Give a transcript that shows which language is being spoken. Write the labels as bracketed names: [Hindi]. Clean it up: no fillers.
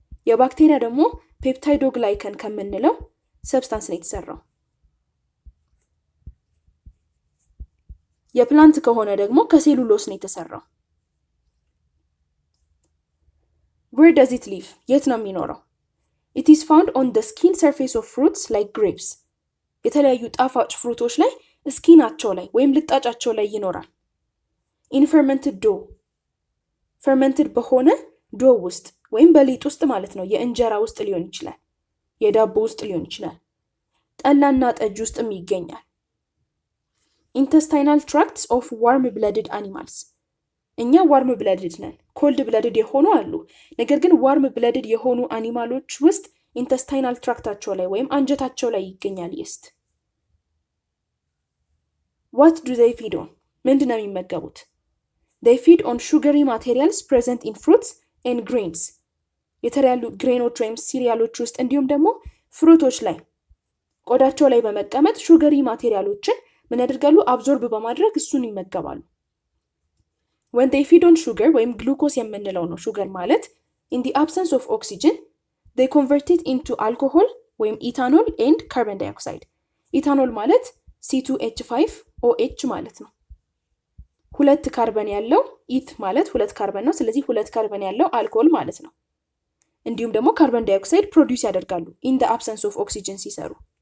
[Amharic] የባክቴሪያ ደግሞ ፔፕታይዶግላይከን ከምንለው ሰብስታንስ ነው የተሰራው። የፕላንት ከሆነ ደግሞ ከሴሉሎስ ነው የተሰራው። [English] Where does it live? [Amharic] የት ነው የሚኖረው? [English] It is found on the skin surface of fruits like grapes. [Amharic] የተለያዩ ጣፋጭ ፍሩቶች ላይ ስኪናቸው ላይ ወይም ልጣጫቸው ላይ ይኖራል። [English] In fermented dough, [Amharic] fermented በሆነ ዶ ውስጥ ወይም በሊጥ ውስጥ ማለት ነው። የእንጀራ ውስጥ ሊሆን ይችላል፣ የዳቦ ውስጥ ሊሆን ይችላል፣ ጠላና ጠጅ ውስጥም ይገኛል። [English] Intestinal tracts of warm-blooded animals. [Amharic] እኛ ዋርም ብለድድ ነን። ኮልድ ብለድድ የሆኑ አሉ። ነገር ግን ዋርም ብለድድ የሆኑ አኒማሎች ውስጥ ኢንተስታይናል ትራክታቸው ላይ ወይም አንጀታቸው ላይ ይገኛል ይስት። What do they feed on? ምንድን ነው የሚመገቡት? [English] They feed on sugary materials present in fruits and grains. [Amharic] የተለያዩ ግሬኖች ወይም ሲሪያሎች ውስጥ እንዲሁም ደግሞ ፍሩቶች ላይ ቆዳቸው ላይ በመቀመጥ ሹገሪ ማቴሪያሎችን ምን ያደርጋሉ? አብዞርብ በማድረግ እሱን ይመገባሉ። [English] when they feed on sugar [Amharic] ወይም ግሉኮስ የምንለው ነው ሹገር ማለት [English] in the absence of oxygen they convert it into alcohol [Amharic] ወይም ኢታኖል [English] and carbon dioxide። [Amharic] ኢታኖል ማለት C2H5OH ማለት ነው። ሁለት ካርበን ያለው ኢት ማለት ሁለት ካርበን ነው። ስለዚህ ሁለት ካርበን ያለው አልኮል ማለት ነው። እንዲሁም ደግሞ ካርበን ዳይኦክሳይድ ፕሮዲዩስ ያደርጋሉ [English] in the absence of oxygen [Amharic] ሲሰሩ።